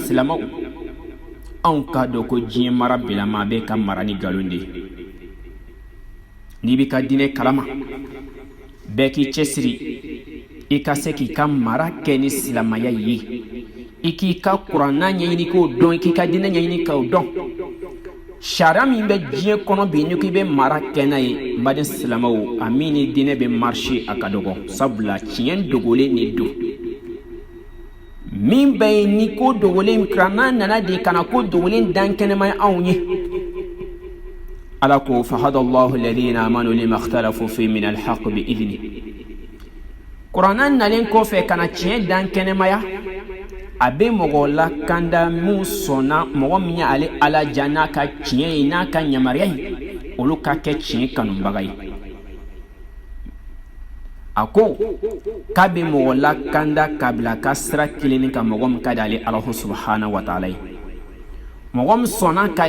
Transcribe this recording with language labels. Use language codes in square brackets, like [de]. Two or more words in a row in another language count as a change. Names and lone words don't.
[bm] silamɛw anw ka dɔn ko diɲɛ mara bilama bɛ ka mara ni nkalon de ye n'i bɛ ka diinɛ kalama bɛɛ k'i cɛsiri i ka se k'i ka mara kɛ ni silamaya ye i k'i ka kuranna ɲɛɲini k'o dɔn i k'i ka diinɛ ɲɛɲini k'o dɔn sariya min bɛ diɲɛ kɔnɔ bi ni k'i bɛ mara kɛ n'a ye n baden silamɛw a min ni diinɛ bɛ marché a ka dɔgɔ sabula tiɲɛ dogolen de don min bɛ yen ni ko dogolen kuranna nana de kana ko dogolen dan kɛnɛma anw ye ala ko [ar] فهدى الله الذين آمنوا لما اختلفوا في من الحق بإذن [bm] kuranna nalen kɔfɛ kana tiɲɛ dan kɛnɛmaya a bɛ mɔgɔ la kanda mun sɔnna mɔgɔ min y'ale ala ja n'a ka tiɲɛ ye n'a ka yamaruya ye olu ka kɛ tiɲɛ kanubaga ye a ko k'a bɛ mɔgɔ la kanda ka bila ka sira kelen ka mɔgɔ min ka di ale ala [ar] سبحانه وتعالى [bm] ye mɔgɔ min sɔnna ka